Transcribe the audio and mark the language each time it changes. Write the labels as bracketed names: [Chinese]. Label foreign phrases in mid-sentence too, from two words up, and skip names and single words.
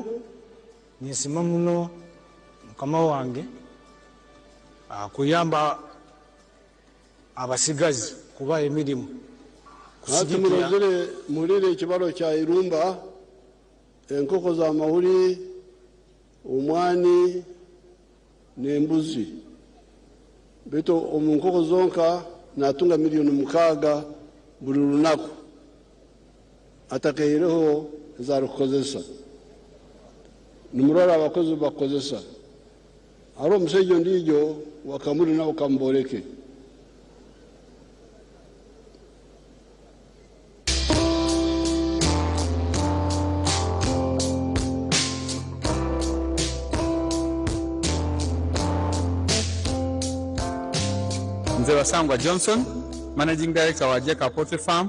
[Nyoro] Nyesima muno mukama wange kuyamba abasigazi kuba emirimu. Mulire ekibalo kya Irumba, enkoko za mahuri, omwani n'embuzi. Beto omunkoko zonka natunga milioni 6 buli lunaku. Atakeireho zarukozesa. Numurara abakozi bakozesa. Aro omusajja ndijo wakamuli na wakamboleke. Nze Basangwa Johnson, [English] Managing Director [Nyoro] wa Jeka Poultry Farm.